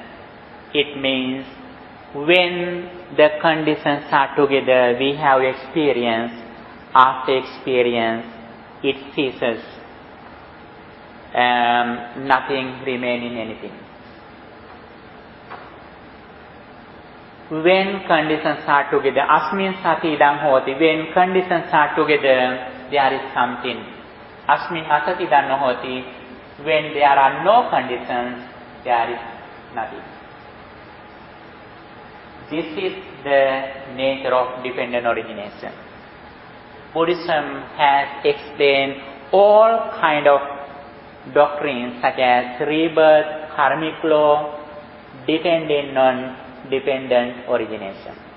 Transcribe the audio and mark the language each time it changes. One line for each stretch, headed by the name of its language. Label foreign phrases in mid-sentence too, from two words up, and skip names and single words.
English: It means when the conditions are together, we have experience. After experience, it ceases. Nothing remains in anything. When conditions are together,
Pali: asmin sati idam hoti.
English: When conditions are together, there is something.
Pali: Asmin asati idam no hoti.
English: When there are no conditions, there is nothing. This is the nature of dependent origination. Buddhism has explained all kind of doctrines such as rebirth, karmic law, dependent, non-dependent origination.